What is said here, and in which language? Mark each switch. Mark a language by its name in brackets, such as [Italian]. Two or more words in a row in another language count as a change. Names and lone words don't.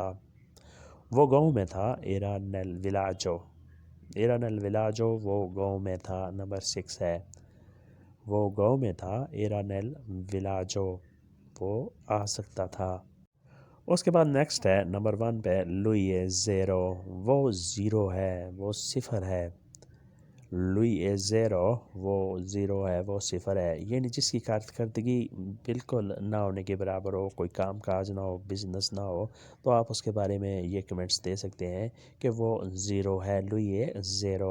[Urdu] وہ گاؤں میں تھا، [Italian] era nel villaggio، era nel villaggio [Urdu] وہ گاؤں میں تھا۔ نمبر 6 ہے وہ گاؤں میں تھا، [Italian] era nel villaggio [Urdu] وہ آ سکتا تھا۔ اس کے بعد نیکسٹ ہے نمبر 1 پہ [Italian] lui è zero، [Urdu] وہ 0 ہے، وہ 0 ہے، [Italian] lui è zero, [Urdu] وہ زیرو ہے، وہ صفر ہے، یعنی جس کی کارکردگی بالکل نہ ہونے کے برابر ہو، کوئی کام کاج نہ ہو، بزنس نہ ہو، تو آپ اس کے بارے میں یہ کمنٹس دے سکتے ہیں کہ وہ زیرو ہے، [Italian] lui è zero.